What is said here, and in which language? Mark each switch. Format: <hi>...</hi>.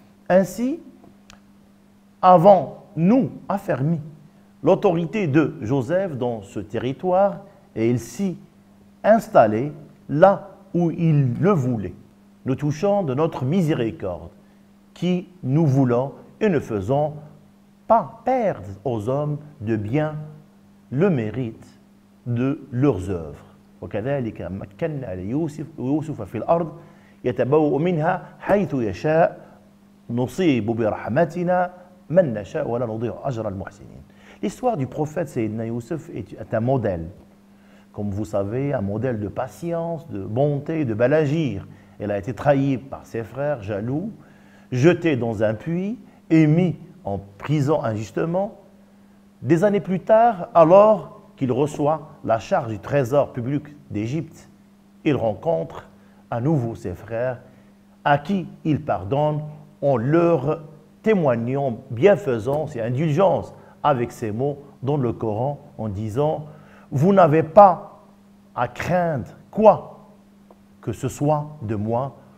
<fr>Ainsi, avons nous affermi l'autorité de Joseph dans ce territoire et il s'y installait là où il le voulait. Nous touchons de notre miséricorde qui nous voulons et ne faisons pas perdre aux hommes de bien le mérite de leurs œuvres.</fr> <ar>وكذلك مكنا ليوسف في الأرض يتبوأ منها حيث يشاء نصيب برحمتنا من نشاء ولا نضيع أجر المحسنين.</ar> <fr>L'histoire du prophète Sayyidina Youssef est un modèle, comme vous savez, un modèle de patience, de bonté, de bel agir. Elle a été trahie par ses frères jaloux, jetée dans un puits et mis en prison injustement. Des années plus tard, alors qu'il reçoit la charge du trésor public d'Égypte, il rencontre à nouveau ses frères à qui il pardonne en leur témoignant bienfaisance et indulgence avec ces mots dans le Coran en disant « Vous n'avez pas à craindre quoi que ce soit de moi.</fr>